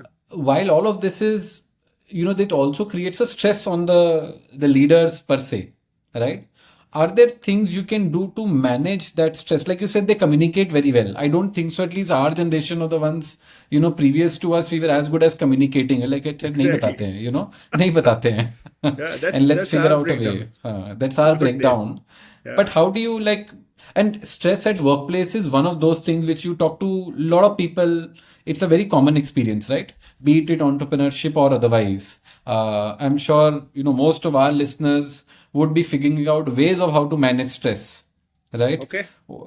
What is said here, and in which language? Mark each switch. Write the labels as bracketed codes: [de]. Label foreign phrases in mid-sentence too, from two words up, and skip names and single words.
[en] While all of this is, that also creates a stress on the leaders per se, right? Are there things you can do to manage that stress? Like you said, they communicate very well. I don't think so. At least our generation or the ones, previous to us, we were as good as communicating. Like, [hi] नहीं बताते हैं, नहीं बताते हैं. [en] And let's that's figure our out a breakdown. way. That's our But they- breakdown. But how do you and stress at workplace is one of those things which you talk to a lot of people. It's a very common experience, right? Be it entrepreneurship or otherwise. I'm sure, most of our listeners would be figuring out ways of how to manage stress, right?